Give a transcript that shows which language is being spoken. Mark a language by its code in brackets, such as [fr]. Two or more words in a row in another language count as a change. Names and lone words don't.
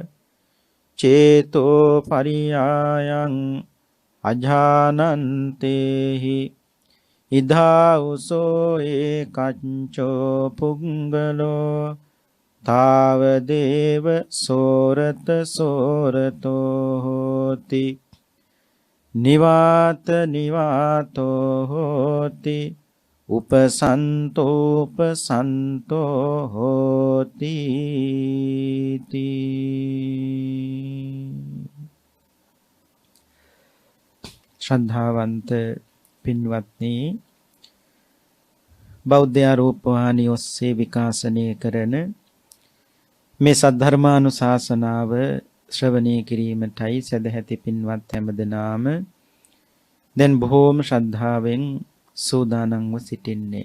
[pi] චේතෝ පරියායං අජානන්තේහි ඉදාවුසෝ ඒකච්චෝ පුංගලෝ තාවදේව සෝරත සෝරතෝ හෝති නිවාත නිවාතෝ හෝති උපසන්තෝපසන්තෝ හෝති [si] ශ්‍රද්ධාවන්ත පින්වත්නි බෞද්ධ රූපවාහිනිය ඔස්සේ විකාශනය කරන මේ සද්ධර්මානුශාසනාව ශ්‍රවණය කිරීමටයි සදැහැති පින්වත් හැමදෙනාම දැන් බොහෝම ශ්‍රද්ධාවෙන් සූදානම්ව සිටින්නේ.